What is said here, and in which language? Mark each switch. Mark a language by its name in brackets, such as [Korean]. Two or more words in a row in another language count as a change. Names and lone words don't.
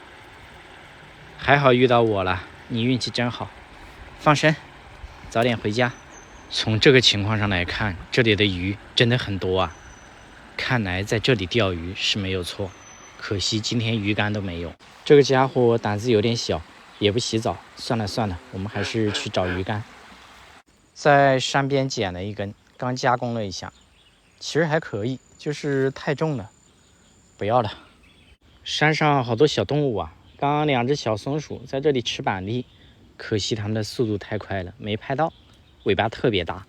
[Chinese] 還好遇到我了，你運氣真好。放生，早點回家。從這個情況上來看，這裡的魚真的很多啊。看來在這裡釣魚是沒有錯，可惜今天魚竿都沒有。這個家伙膽子有點小，也不洗澡。算了，我們還是去找魚竿。在山邊撿了一根，剛加工了一下，其實還可以，就是太重了，不要了。山上好多小動物啊，剛刚2只小松鼠在這裡吃板栗，可惜它們的速度太快了，沒拍到，尾巴特別大。